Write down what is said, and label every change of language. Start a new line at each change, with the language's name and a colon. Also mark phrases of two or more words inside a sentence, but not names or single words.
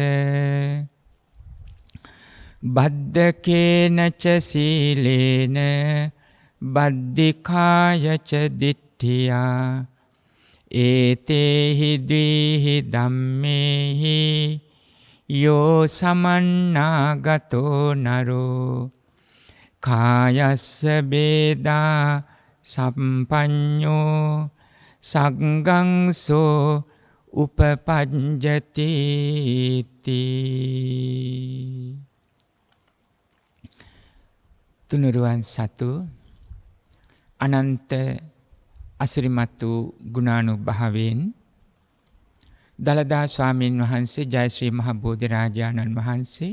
Pali: බද්ධකේන ච සීලේන බද්ධිකාය ච දිට්ඨියා ඒතේහි ද්විහි ධම්මේහි යෝ සමන්නාගතෝ නරෝ කායස්ස බේදා සම්පඤ්ඤෝ සංඝං සෝ උපපඤ්ජති
Sinhala: තුනුරුවන් සතු අනන්ත අසිරිමත් වූ ගුණානුභාවයෙන් දලදා ස්වාමීන් වහන්සේ ජයශ්‍රී මහ බෝධිරාජාණන් වහන්සේ